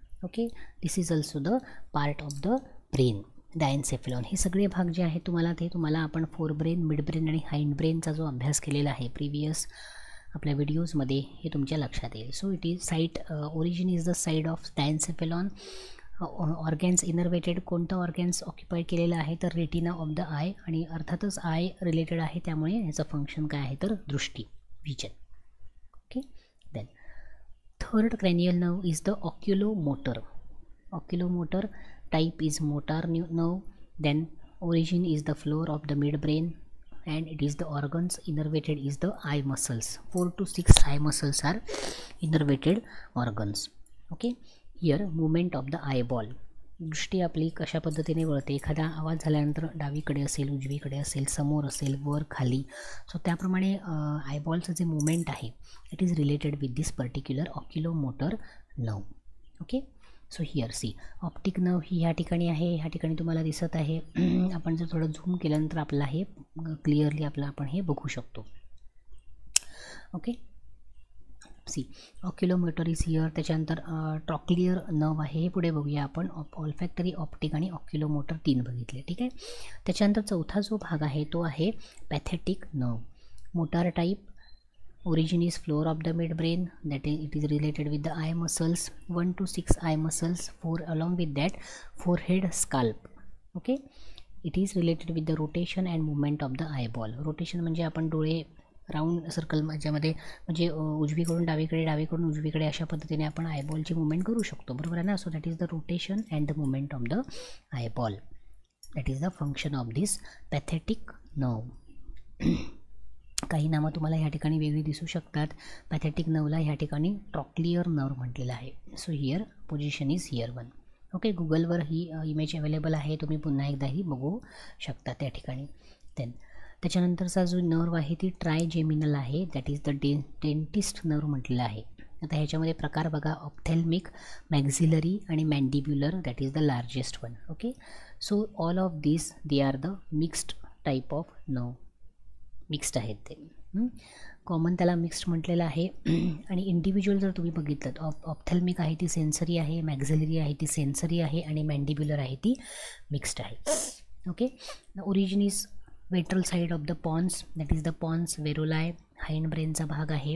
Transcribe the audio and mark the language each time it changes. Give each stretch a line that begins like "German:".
English: Okay, this is also the part of the brain.
Marathi: डायन्सेफेलॉन हे सगळे भाग जे आहेत तुम्हाला आपण फोर ब्रेन, मिड ब्रेन आणि हाइंड ब्रेनचा जो अभ्यास केलेला आहे प्रिव्हियस आपल्या व्हिडिओजमध्ये, हे तुमच्या लक्षात येईल.
English: So it is site, origin is the side of diencephalon.
Marathi: ऑर्गॅन्स innervated, कोणतं ऑर्गॅन्स ऑक्युपाय केलेलं आहे तर रेटिना ऑफ द आय, आणि अर्थातच आय रिलेटेड आहे त्यामुळे ह्याचं फंक्शन काय आहे तर दृष्टी, vision.
English: Okay, then third cranial nerve is the oculomotor. Oculomotor type is motor nerve. Then origin is the floor of the midbrain, and it is the organs innervated is the eye muscles. 4 to 6 eye muscles are innervated organs. Okay, here movement of the eyeball.
Marathi: दृष्टी आपली कशा पद्धतीने वळते, एखादा आवाज झाल्यानंतर डावीकडे असेल, उजवीकडे असेल, समोर असेल, वर खाली. सो त्याप्रमाणे आयबॉलचं जे मुवमेंट आहे
English: It is related with this particular oculomotor nerve. Okay, so here see
Marathi: optic nerve ही ह्या ठिकाणी आहे, ह्या ठिकाणी तुम्हाला दिसत आहे. आपण जर थोडं झूम केल्यानंतर आपल्याला हे क्लिअरली आपण हे बघू शकतो.
English: Okay, see oculomotor is here.
Marathi: त्याच्यानंतर ट्रॉक्लियर नर्व आहे, हे पुढे बघूया आपण. ऑल्फॅक्टरी, ऑप्टिक आणि ऑक्युलोमोटर 3 बघितले, ठीक आहे. त्याच्यानंतर चौथा जो भाग आहे तो आहे pathetic nerve.
English: Motor type, origin is floor of the midbrain, that is it is related with the eye muscles. 1 to 6 eye muscles, 4 along with that forehead, scalp. Okay, it is related with the rotation and movement of the eyeball.
Marathi: rotation म्हणजे आपण डोळे round circle मध्ये म्हणजे उजवीकडून डावीकडे, डावीकडून उजवीकडे अशा पद्धतीने आपण आयबॉलची मुवमेंट करू शकतो, बरोबर आहे ना.
English: So that is the rotation and the movement of the eyeball. That is the function of this pathetic nerve.
Marathi: काही नामं तुम्हाला ह्या ठिकाणी वेगळी दिसू शकतात. पॅथेटिक नर्वला ह्या ठिकाणी ट्रॉक्लियर नर्व म्हटलेलं आहे.
English: So here position is here 1.
Marathi: Okay, गुगलवर ही इमेज अवेलेबल आहे, तुम्ही पुन्हा एकदाही बघू शकता त्या ठिकाणी. त्याच्यानंतरचा जो नर्व आहे ती ट्रायजेमिनल आहे,
English: that is the dentist nerve
Marathi: म्हटलेलं आहे. आता ह्याच्यामध्ये प्रकार बघा, ऑप्थेल्मिक, मॅक्झिलरी आणि मॅन्डिब्युलर,
English: That is the largest one. Okay, so all of this they are the mixed type of nerve.
Marathi: Mixed आहेत ते, कॉमन त्याला मिक्स्ड म्हटलेलं आहे. आणि इंडिव्हिज्युअल जर तुम्ही बघितलं, ऑप्थेल्मिक आहे ती सेन्सरी आहे, मॅक्झिलरी आहे ती सेन्सरी आहे, आणि मॅन्डिब्युलर आहे ती मिक्स्ड आहे.
English: okay, origin is ventral side of the pons, that is the pons varolii,
Marathi: hind ब्रेनचा भाग आहे.